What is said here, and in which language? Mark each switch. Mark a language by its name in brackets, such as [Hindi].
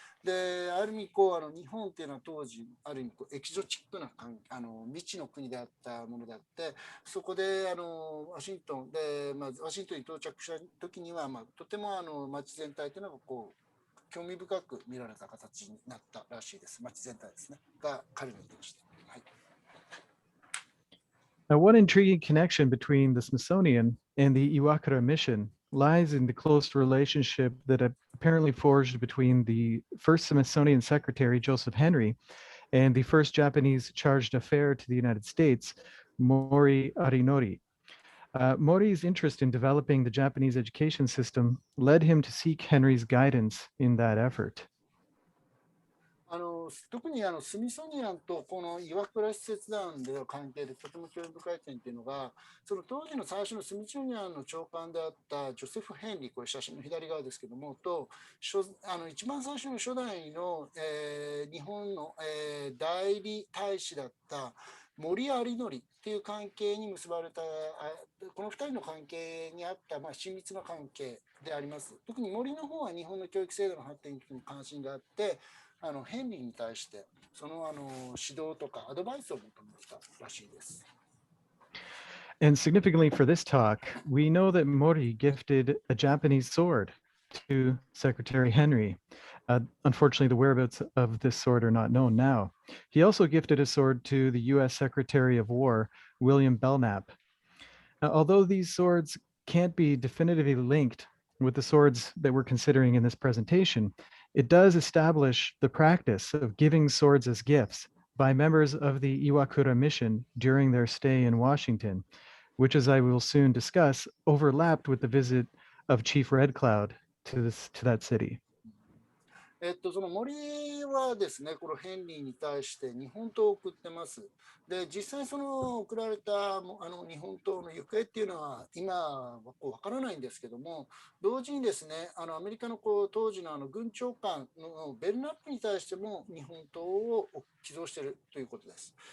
[Japanese] で、ある意味こう日本っていうのは当時ある意味こうエキゾチックな未知の国であったものであって、そこでワシントンで、ワシントンに到着したときには、とても街全体というのがこう興味深く見られた形になったらしいです。街全体ですねが彼の意図でした。はい。 [English] Now, one intriguing connection between the Smithsonian and the Iwakura mission lies in the close relationship that apparently forged between the first Smithsonian secretary, Joseph Henry, and the first Japanese chargé d'affaires to the United States, Mori Arinori. Mori's interest in developing the Japanese education system led him to seek Henry's guidance in that effort. [Japanese] 特にスミソニアンとこの岩倉使節団での関係でとても興味深い点というのが、その当時の最初のスミソニアンの長官であったジョセフ・ヘンリー、これ写真の左側ですけども、と一番最初の初代の、日本の、代理大使だった森有則っていう関係に結ばれた、この2人の関係にあった、親密な関係であります。特に森の方は日本の教育制度の発展に関心があって、ヘンリーに対してその、指導とかアドバイスを求めてきたらしいです。 [English] And significantly for this talk, we know that Mori gifted a Japanese sword to Secretary Henry. Unfortunately, the whereabouts of this sword are not known now. He also gifted a sword to the US Secretary of War, William Belknap. Now, although these swords can't be definitively linked with the swords that we're considering in this presentation, it does establish the practice of giving swords as gifts by members of the Iwakura mission during their stay in Washington, which, as I will soon discuss, overlapped with the visit of Chief Red Cloud to that city. [Japanese] その森はですね、このヘンリーに対して日本刀を送ってます。で、実際その送られた日本刀の行方っていうのは今はわからないんですけども、同時にですね、アメリカの当時の軍長官のベルナップに対しても日本刀を寄贈しているということです。